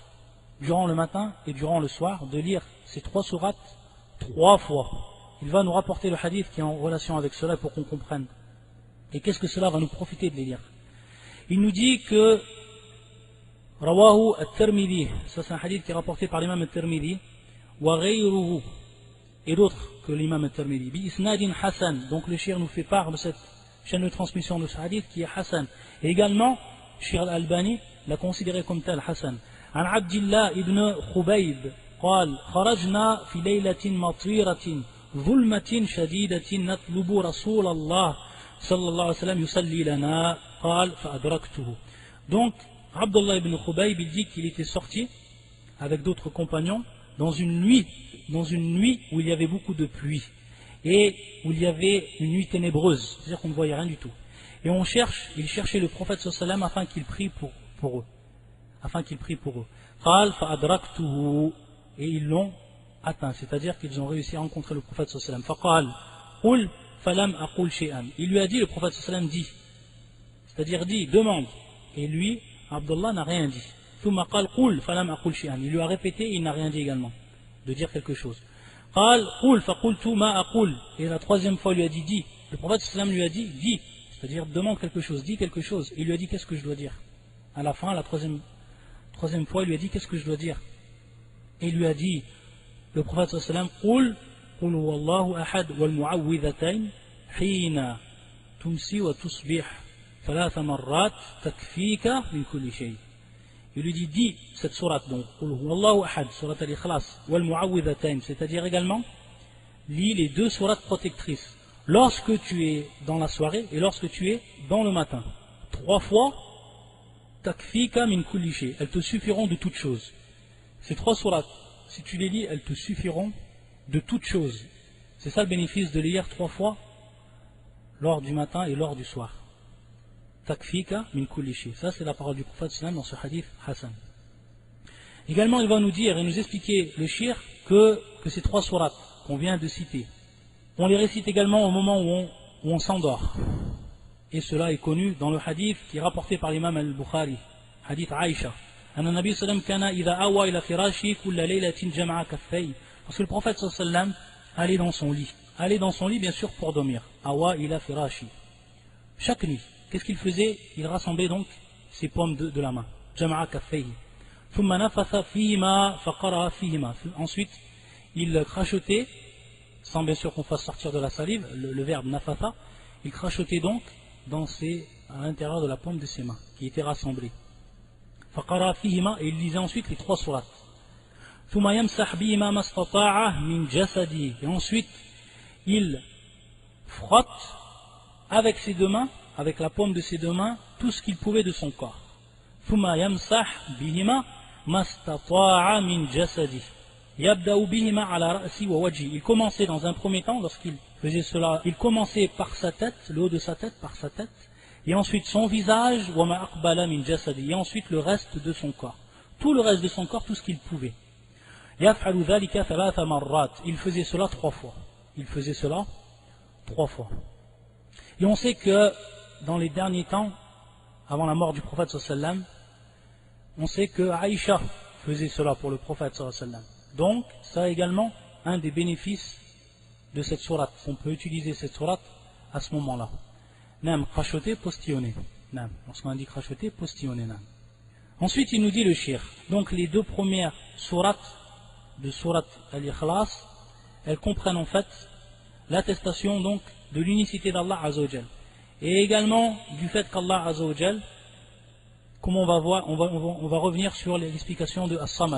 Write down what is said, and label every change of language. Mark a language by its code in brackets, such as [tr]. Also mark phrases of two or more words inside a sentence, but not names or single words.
[fr] Durant le matin et durant le soir, de lire ces 3 sourates 3 fois. Il va nous rapporter le hadith qui est en relation avec cela pour qu'on comprenne. Et qu'est-ce que cela va nous profiter de les lire? Il nous dit que [ar] رواه الترمذي, [fr] ça c'est un hadith qui est rapporté par l'imam al-Tirmidhi, [ar] وغيره, [fr] et d'autres que l'imam al-Tirmidhi, [ar] بإسناد حسن. [fr] Donc le shir nous fait part de cette chaîne de transmission de ce hadith qui est hasan. Et également, Shir al-Albani l'a considéré comme tel, Hassan. [ar] عن عبد الله بن خبيب قال خرجنا في ليلة مطيرة ظلمة شديدة نطلب رسول الله صلى الله عليه وسلم يصلي لنا قال فأدركته. [fr] Donc Abdullah ibn Khubayb il dit qu'il était sorti avec d'autres compagnons dans une nuit où il y avait beaucoup de pluie et où il y avait une nuit ténébreuse, c'est-à-dire qu'on ne voyait rien du tout. Et il cherchait le prophète sallam afin qu'il prie pour eux. [ar] قال فأدركته, [fr] et ils l'ont atteint, c'est-à-dire qu'ils ont réussi à rencontrer le prophète sallam. [ar] فقال قل فلم أقل شيئا. [fr] Il lui a dit, le prophète sallam dit, c'est-à-dire dit, demande. Et lui, Abdullah n'a rien dit. [ar] ثم قال قل فلم أقل شيئا. [fr] Il lui a répété et il n'a rien dit également, de dire quelque chose. [ar] قال قل فقلت ما أقول. [fr] Et la 3e fois il lui a dit, dis. Le prophète sallam lui a dit, dis. C'est-à-dire, demande quelque chose, dis quelque chose. Il lui a dit, qu'est-ce que je dois dire? À la fin, la troisième fois, il lui a dit, qu'est-ce que je dois dire? Et il lui a dit, le prophète [ar] صلى الله عليه وسلم, قُلْ هُوَ اللَّهُ أَحَدٌ وَالْمُعَوِّذَتَيْنِ حِينَ تُمْسِي وَتُصْبِحْ ثَلَاثَ مَرَّاتٍ تَكْفِيكَ مِنْ كُلِّ شَيْءٍ. [fr] Il lui dit, dis cette sourate, donc, [ar] قُلْ هُوَ اللَّهُ أَحَدٌ, sourate al-Ikhlas, وَالْمُعَوِّذَتَيْنِ, [fr] c'est-à-dire également, lis les 2 sourates protectrices. Lorsque tu es dans la soirée et lorsque tu es dans le matin. 3 fois, [ar] تكفيك من كل شيء, [fr] elles te suffiront de toutes choses. Ces 3 sourates, si tu les lis, elles te suffiront de toutes choses. C'est ça le bénéfice de les lire 3 fois, lors du matin et lors du soir. [ar] تكفيك من كل شيء. [fr] Ça c'est la parole du prophète sallam dans ce hadith Hassan. Également il va nous dire et nous expliquer le shir que ces 3 sourates qu'on vient de citer, on les récite également au moment où on s'endort. Et cela est connu dans le hadith qui est rapporté par l'imam al-Bukhari, hadith Aïcha. Parce que le prophète sallam allait dans son lit bien sûr pour dormir. [ar] أوى إلى فراشي. [fr] Chaque nuit, qu'est-ce qu'il faisait? Il rassemblait donc ses paumes de la main. [ar] جمع كفيه. [fr] Ensuite, il crachotait, sans bien sûr qu'on fasse sortir de la salive, le verbe nafatha, il crachotait donc à l'intérieur de la paume de ses mains, qui étaient rassemblées. [ar] فقرأ فيهما, [fr] et il lisait ensuite les 3 sourates. [ar] ثم يمسح بهما ما استطاع من جسدي, [fr] et ensuite il frotte avec ses 2 mains, avec la paume de ses 2 mains, tout ce qu'il pouvait de son corps. [ar] ثم يمسح بهما ما استطاع من جسدي. [fr] Il commençait dans un premier temps, lorsqu'il faisait cela, il commençait par sa tête, le haut de sa tête, par sa tête, et ensuite son visage, et ensuite le reste de son corps. Tout le reste de son corps, tout ce qu'il pouvait. Il faisait cela 3 fois. Et on sait que dans les derniers temps, avant la mort du prophète sallallahu, on sait que Aïcha faisait cela pour le prophète sallallahu. Donc, ça également un des bénéfices de cette sourate. On peut utiliser cette sourate à ce moment-là. Nam, crachoter, postillonner. Nam, lorsqu'on dit crachoter, postillonner. Nam. Ensuite, il nous dit le shir. Donc, les 2 premières sourates de sourate al-Ikhlas, elles comprennent en fait l'attestation donc de l'unicité d'Allah [ar] عز وجل. [fr] Et également du fait qu'Allah [ar] عز وجل, [fr] comme on va voir, on va revenir sur l'explication de As-Samad.